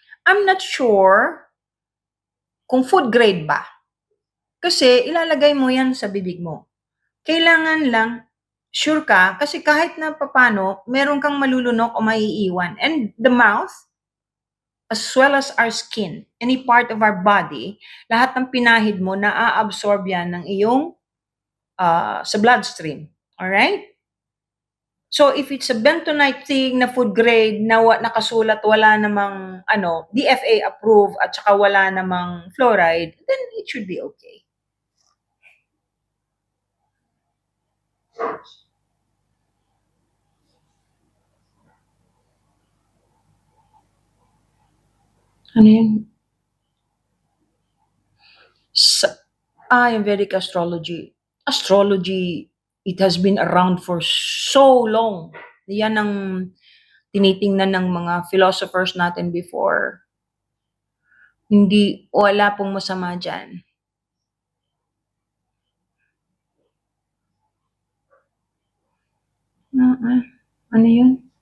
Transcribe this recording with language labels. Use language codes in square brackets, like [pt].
[en] I'm not sure [tl] kung [en] food grade ba. [tl] Kasi ilalagay mo yan sa bibig mo. Kailangan lang, sure ka, kasi kahit na papano, meron kang malulunok o maiiwan. [en] And the mouth, as well as our skin, any part of our body, [tl] lahat ng pinahid mo, naa-absorb yan ng iyong sa [en] bloodstream. Alright? So, if it's a bentonite thing [tl] na food grade na nakasulat wala namang [en] DFA approved at saka wala namang fluoride, then it should be okay. [tl] Ano yun? Yung Vedic astrology. [en] Astrology, it has been around for so long. [tl] Yan ang tinitingnan ng mga philosophers natin before. Wala pong masama dyan. Ano yun?